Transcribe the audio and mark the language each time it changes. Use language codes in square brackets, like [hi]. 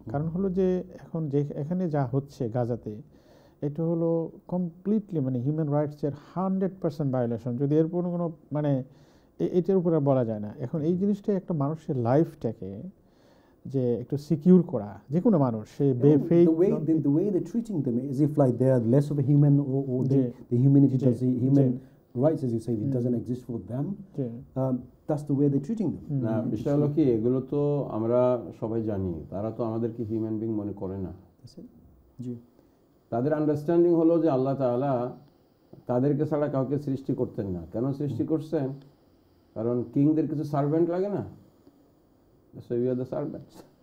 [bn] কারণ হলো যে এখন যে এখানে যা হচ্ছে গাজাতে, এটা হলো কমপ্লিটলি মানে হিউম্যান রাইটসের 100% ভায়োলেশন। যদি এর কোনো মানে এটার উপরে বলা যায় না। এখন এই জিনিসটাই একটা মানুষের লাইফটাকে যে একটু সিকিউর করা, যে কোনো মানুষ সে [en] the way they're treating them is if like they are less of a human, or the humanity does the human rights, as you say, it doesn't exist for them. That's the way they're treating them. [bn] না, বিষয় হলো কি, এগুলো তো আমরা সবাই জানি, তারা তো আমাদেরকে হিউম্যান বিং মনে করে না। জি, তাদের আন্ডারস্ট্যান্ডিং হলো যে আল্লাহ তাআলা তাদেরকে ছাড়া কাউকে সৃষ্টি করতেন না। কেন সৃষ্টি করছেন? কারণ কিংদের কিছু সার্ভেন্ট লাগে না, [en] So we are the servants.